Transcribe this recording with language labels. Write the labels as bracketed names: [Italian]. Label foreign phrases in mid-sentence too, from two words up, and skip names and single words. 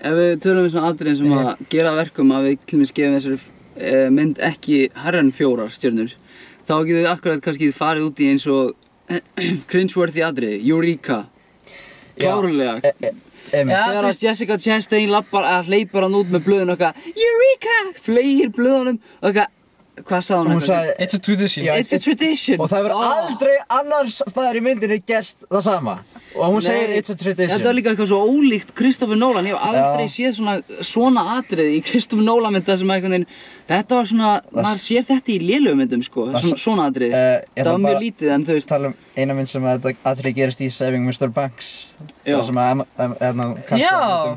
[Icelandic] Ef við tölum svona atriðin sem að gera verkum að við til dæmis gefum þessari mynd ekki hærra en 4 stjörnur, þá getum við akkurat kannski farið út í eins og cringeworthy atriði, Eureka. Klárlega. Þegar að Jessica Chastain hleypar hann út með blöðun og eitthvað Eureka! Fleygir blöðunum og eitthvað hvað sagði hún? Hún sagði [English] It's a tradition. It's a tradition. [Icelandic] Og það hefur aldrei annars staðar í myndinni gerst það sama. Og hún segir [English] it's a tradition. [Icelandic] Þetta var líka eitthvað svo ólíkt Christopher Nolan. Ég hef aldrei séð svona atriði í Christopher Nolan mynda sem einhvern veginn þetta var svona, maður sér þetta í lélugum myndum sko, svona atriði. Það var mjög lítið en þú veist. Tala eina mynd sem að þetta atriði gerist í Saving Mr. Banks. Það sem að